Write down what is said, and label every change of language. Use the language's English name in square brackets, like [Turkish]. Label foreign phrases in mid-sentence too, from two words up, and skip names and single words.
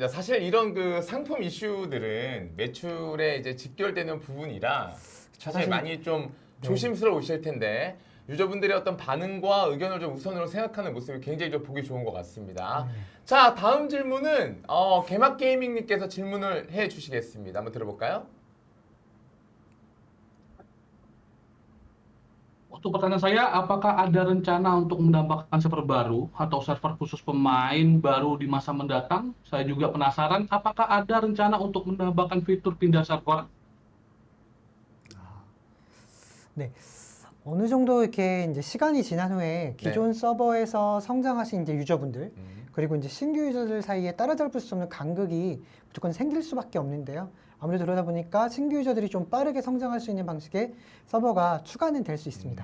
[Korean] 사실 이런 그 상품 이슈들은 매출에 이제 직결되는 부분이라 사실 사실- 많이 좀 조심스러우실 텐데 유저분들의 어떤 반응과 의견을 좀 우선으로 생각하는 모습이 굉장히 좀 보기 좋은 것 같습니다. 자, 다음 질문은 개막 게이밍님께서 질문을 해주시겠습니다. 한번 들어볼까요? [Indonesian] Untuk pertanyaan saya, apakah ada rencana untuk menambahkan server baru atau server khusus pemain baru di masa mendatang? Saya juga penasaran, apakah ada rencana untuk menambahkan fitur pindah server? [Korean] 네. 어느 정도 이렇게 이제 시간이 지난 후에 기존 서버에서 성장하신 이제 유저분들 그리고 이제 신규 유저들 사이에 따라잡을 수 없는 간극이 무조건 생길 수밖에 없는데요. 아무래도 그러다 보니까 신규 유저들이 좀 빠르게 성장할 수 있는 방식의 서버가 추가는 될 수 있습니다.